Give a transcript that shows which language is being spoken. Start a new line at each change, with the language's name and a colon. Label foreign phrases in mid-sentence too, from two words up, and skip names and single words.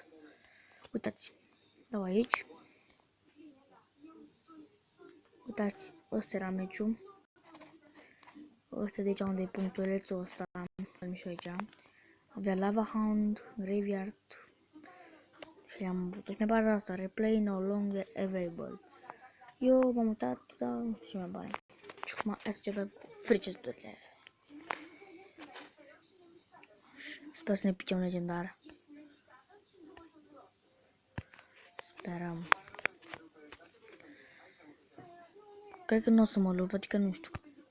Romanian: Uitați, dau aici. Uitați, ăsta era meciul. Ăsta de aici unde e punctulețul ăsta, am și aici. Avea Lava Hound, Graveyard. Și am putut. Mi-a pare asta,
English: replay no longer available.
Romanian: Eu m-am uitat, dar nu știu ce mi-a pare. Și acum hai să începem cu
English: free chest-
Romanian: urile. Sper să ne picem legendar. Sperăm. Cred că nu o să mă lupt, adică nu știu.